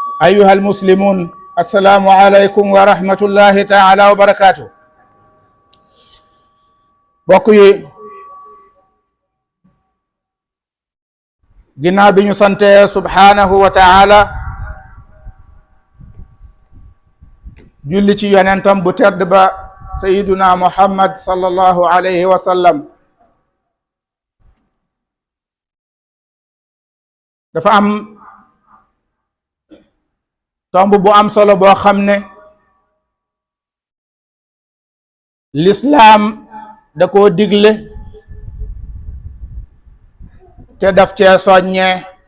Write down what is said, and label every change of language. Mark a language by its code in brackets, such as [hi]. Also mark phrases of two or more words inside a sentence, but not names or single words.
[ar] أيها المسلمون، السلام عليكم ورحمة الله تعالى وبركاته. [wo] bokk yi ginnaaw bi ñu sante [ar] سبحانه وتعالى [wo] julli ci yonentam bu tedd ba sayyiduna muhammad [ar] صلى الله عليه وسلم, [wo] dafa am tomb bu am solo boo xam ne lislaam da koo digle te daf cee soññee.